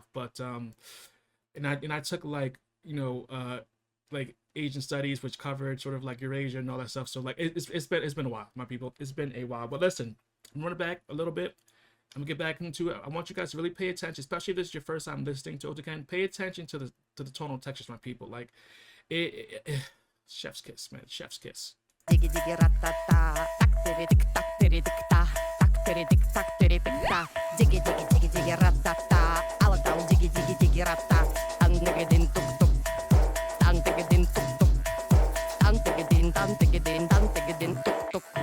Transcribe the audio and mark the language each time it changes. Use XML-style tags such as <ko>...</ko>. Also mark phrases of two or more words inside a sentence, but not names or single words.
<en>But and I took, like, you know, like Asian studies, which covered sort of like Eurasia and all that stuff. So like it's been a while, my people. It's been a while. But listen, I'm running back a little bit. I'm gonna get back into it. I want you guys to really pay attention, especially if this is your first time listening to OTYKEN. Pay attention to the tonal textures, my people. Like, chef's kiss, man, chef's kiss. Digi digi ratata, tak tiridik ta, tak tiridik ta, digi digi digi digi ratata, ALATAU digi digi digi ratta, angedin tuk tuk, angedin tuk tuk, angedin tuk tuk.</en>